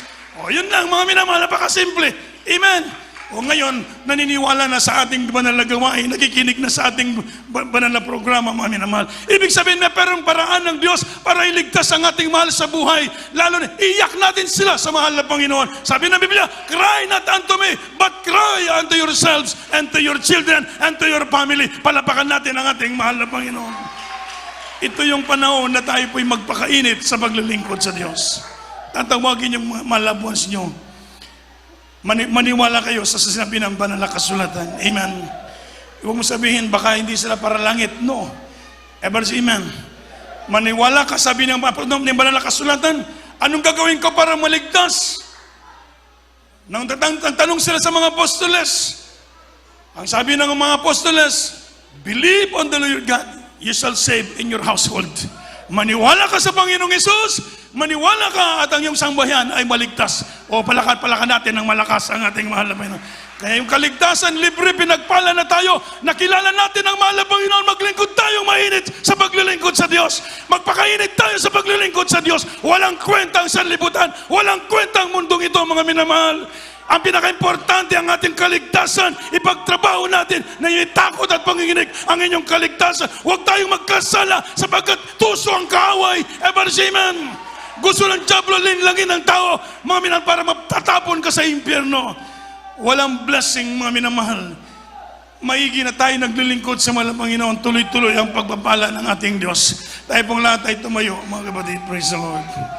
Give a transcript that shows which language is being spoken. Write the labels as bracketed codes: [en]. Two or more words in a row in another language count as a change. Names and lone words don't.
[tl] O yun lang, mga minamahal, napakasimple. Amen. O ngayon, naniniwala na sa ating banal na gawain, nakikinig na sa ating banal na programa, mga minamahal. Ibig sabihin na perong paraan ng Diyos para iligtas ang ating mahal sa buhay. Lalo na, iyak natin sila sa mahal na Panginoon. Sabi ng Biblia, [en] cry not unto me, but cry unto yourselves and to your children and to your family. [tl] Palapakan natin ang ating mahal na Panginoon. Ito yung panahon na tayo po'y magpakainit sa paglilingkod sa Diyos. Tatawagin yung mga [en] loved ones [tl] nyo. Maniwala kayo sa sinabi ng banal na kasulatan. Amen. Huwag mo sabihin, baka hindi sila para langit. [en] No. Ever say amen. [tl] Maniwala ka, sabi ng banal na kasulatan, anong gagawin ko para maligtas? Nang tanong sila sa mga apostoles, ang sabi ng mga apostoles, [en] believe on the Lord God, you shall save in your household. [tl] Maniwala ka sa Panginoong Hesus, maniwala ka at ang iyong sambayan ay maligtas. O palakan natin ng malakas ang ating mahal na Panginoon. Kaya yung kaligtasan, libre, pinagpala na tayo. Nakilala natin ang mahal na Panginoon. Maglingkod tayong mainit sa paglilingkod sa Diyos. Magpakainit tayo sa paglilingkod sa Diyos. Walang kwentang sanlibutan. Walang kwentang mundong ito, mga minamahal. Ang pinaka-importante ang ating kaligtasan, ipagtrabaho natin na yung takot at panginginig ang inyong kaligtasan. Huwag tayong magkasala sapagkat tuso ang kaaway. [en] Ever say amen. [tl] Gusto ng diablo linlangin ng tao, mga minamahal, para matatapon ka sa impyerno. Walang blessing, mga minamahal. Maigi na tayo naglilingkod sa mahal na Panginoon. Tuloy-tuloy ang pagpapala ng ating Diyos. Tayo pong lahat ay tumayo, mga kapatid. [en] Praise the Lord.